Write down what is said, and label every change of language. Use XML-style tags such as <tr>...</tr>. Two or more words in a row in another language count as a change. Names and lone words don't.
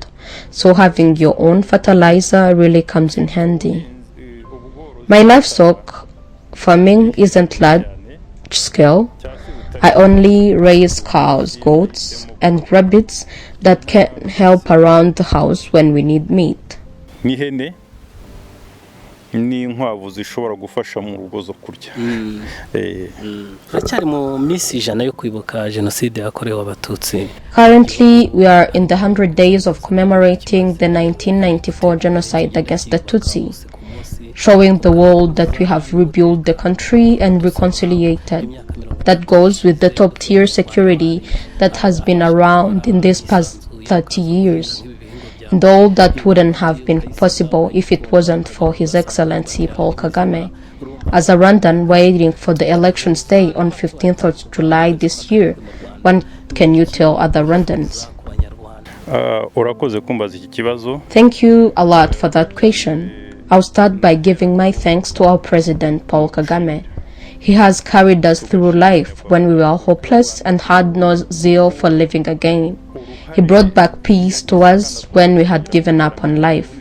<en>So having your own fertilizer really comes in handy. My livestock farming isn't large scale. I only raise cows, goats, and rabbits that can help around the house when we need meat.</en> <rw>N'ihene n'inkwavu zishobora gufasha mu rugo zo kurya. Turacyari mu minsi ijana yo kwibuka jenoside yakorewe abatutsi.</rw> <en>Currently, we are in the 100 days of commemorating the 1994 genocide against the Tutsi, showing the world that we have rebuilt the country and reconciliated. That goes with the top-tier security that has been around in these past 30 years. And all that wouldn't have been possible if it wasn't for His Excellency Paul Kagame. As a Rwandan waiting for the elections day on 15th of July this year, what can you tell other Rwandans?</en> <rw>Urakoze kumbaza iki kibazo.</rw> <en>Thank you a lot for that question. I'll start by giving my thanks to our President Paul Kagame. He has carried us through life when we were hopeless and had no zeal for living again. He brought back peace to us when we had given up on life.</en>